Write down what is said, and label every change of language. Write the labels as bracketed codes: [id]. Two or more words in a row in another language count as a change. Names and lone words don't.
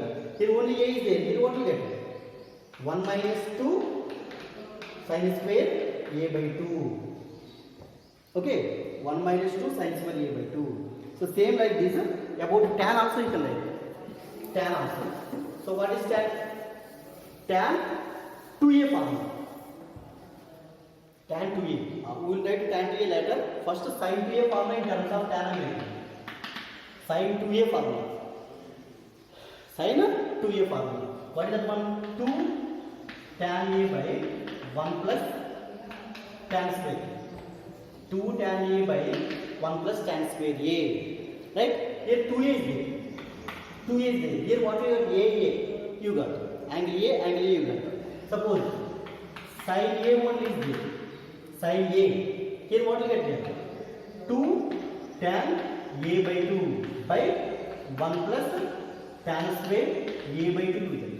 [en] Here only a is there. Here what you get? 1 minus 2 sin square a by 2. Okay. 1 minus 2 sin square a by 2. So same like this. About tan also you can write. Tan also. So what is tan? Tan 2a formula. Tan 2a. We will write tan 2a later. First sin 2a formula in terms of tan and sin 2a formula. Sin 2a formula. What is that one? 2 tan a by 1 plus tan square. 2 tan a by 1 plus tan square a. Right? Here 2a is there. 2a is there. Here what you got? A you got. Angle a you got. Suppose sin a only is there. Sin a. Here what you get here? 2 tan a by 2 by 1 plus tan square a by 2 you get.